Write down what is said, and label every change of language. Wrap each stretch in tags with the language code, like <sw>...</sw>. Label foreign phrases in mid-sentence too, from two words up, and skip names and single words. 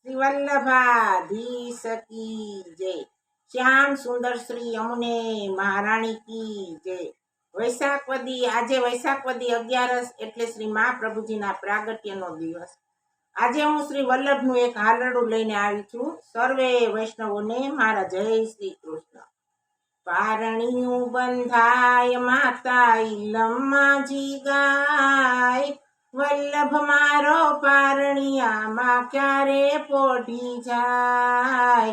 <hi>वल्लभाधीश की जय। श्याम सुंदर श्री यमुने महाराणी की जय।</hi> <gu>વૈશાખવદી આજે વૈશાખવદી 11 એટલે શ્રી મહાપ્રભુજીના પ્રાગટ્યનો દિવસ। આજે હું શ્રી વલ્લભનું એક હાલરડું લઈને આવી છું। સર્વે વૈષ્ણવોને મારા જય શ્રી કૃષ્ણ। પારણિયું બંધાય માતા ઈલમ્માજી ગાય, વલ્લભ મારો પારણિયામાં ક્યારે પોઢી જાય।</gu>